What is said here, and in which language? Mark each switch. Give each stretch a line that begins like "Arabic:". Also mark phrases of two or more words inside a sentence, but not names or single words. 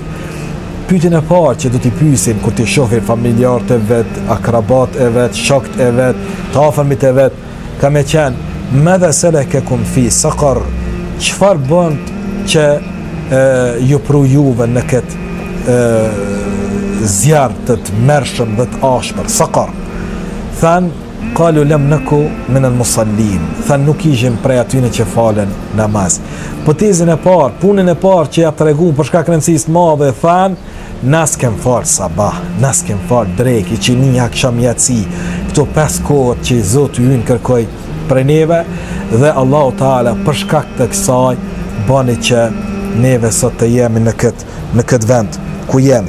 Albanian: Pyetjen e parë që do t'i pyesin kur ti shohin familjarët e vet, akrabat e vet, shokët e vet, të afërmit e vet, ka me qenë
Arabic: ماذا سلككم في سقر,
Albanian: çfarë bën që ju pru juve në këtë zjarr të tmerrshëm dhe të ashpër, saqar.
Arabic: Than قالوا لم نك من المصلين,
Albanian: than nuk ishim prej atyre që falen namaz. Po tezën e parë, punën e parë që ja treguam për shkak rëndësisë të madhe, than nas kem fal sabah, nas kem fal drek, qini akşam yatsi, këto 5 kohët që Zoti ynë kërkoi prej neve, dhe Allahu Teala për shkak të kësaj bani që neve sot të jemi në këtë vend ku jemi.